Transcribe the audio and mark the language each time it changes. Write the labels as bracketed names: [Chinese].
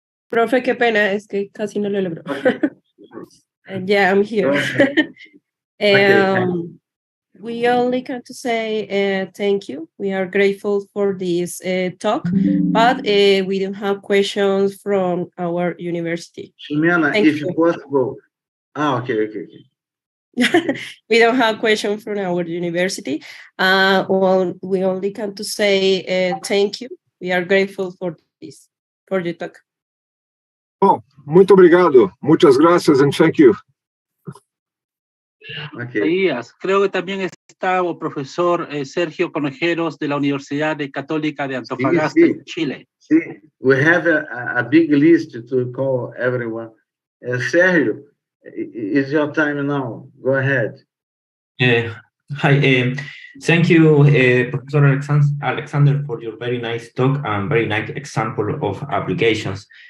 [Spanish] Profe, qué pena, es que casi no lo logro. [English] Okay. Yeah, I'm here. Okay. We only can to say thank you. We are grateful for this talk, but we don't have questions from our university. Ximena, if possible. Okay. We don't have questions from our university. We only can to say thank you. We are grateful for this, for the talk. Oh, [Portuguese] muito obrigado. [Spanish] Muchas gracias [English] and thank you. Okay. [Spanish] Creo que también está el profesor Sergio Conejeros de la Universidad Católica de Antofagasta, en Chile. [English] Sí, we have a big list to call everyone. Sergio, it's your time now. Go ahead. Hi, thank you, Professor Alexander, for your very nice talk and very nice example of applications.